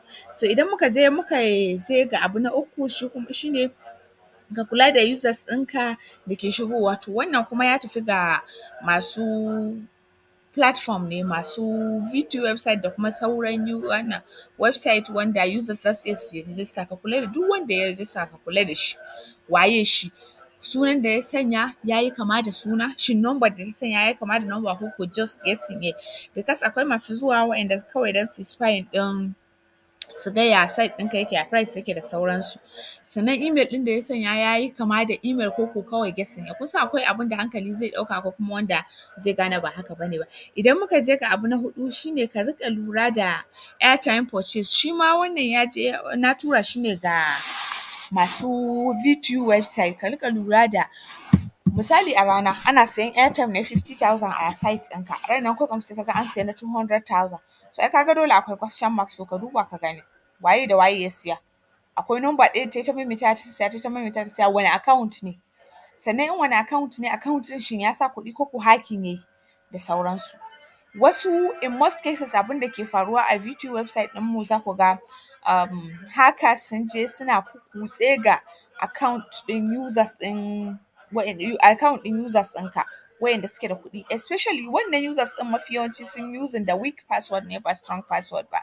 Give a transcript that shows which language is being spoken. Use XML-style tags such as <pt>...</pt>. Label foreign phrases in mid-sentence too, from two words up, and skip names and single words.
<ha>So idan muka je ga abu na uku shi ne ka kula da users ɗinka da ke shigowa to wannan kuma ya tafi ga masu platform ne masu video website da kuma sauran wannan website wanda users za su iya su yi register ka kula da duk wanda ya register ka kula da shi waye shi. Sunan da ya sanya ya yi kama da suna, shin number da ta sanya ya yi kama da number ko ko</ha> <en>just guessing</en> <ha>ne because akwai masu zuwa waɗanda kawai don su spying ɗin su ga ya site ɗinka yake ya price yake da sauransu. Sannan email ɗin da ya sanya ya yi kama da email ko ko kawai guessing ne. Kusan akwai abin da hankali zai ɗauka ko kuma wanda zai gane ba haka ba ne ba. Idan muka je ga abu na huɗu shi ne ka riƙa lura da</ha> <en>airtime purchase</en> <ha>shi ma wannan na tura shi ne ga masu</ha> <en>VTU website</en> <ha>ka riƙa lura da misali a rana ana sayan airtime na 50,000 a site ɗinka ranar kwatsam sai ka ga an siya na 200,000 so ai ka ga dole akwai</ha> <en>question mark</en> <ha>so ka duba ka gani waye da waye ya siya. Akwai number ɗaya ta maimaitawa ta maimaita ta siya wani account ne. Sannan in wani account ne account ɗin shin ya sa kuɗi ko ko hacking ya yi da sauransu. Wasu</ha> <en>in most cases</en> <ha>abin da ke faruwa a</ha> <en>VTU website</en> <ha>ɗinmu za ku ga hackers sun je suna kutse ga account ɗin users ɗin account ɗin users ɗinka wayanda suke da kuɗi especially wannan users ɗin mafi yawanci sun using da</ha> <en>weak password</en> <ha>ne ba</ha> <en>strong password</en> <ha>ba.</ha>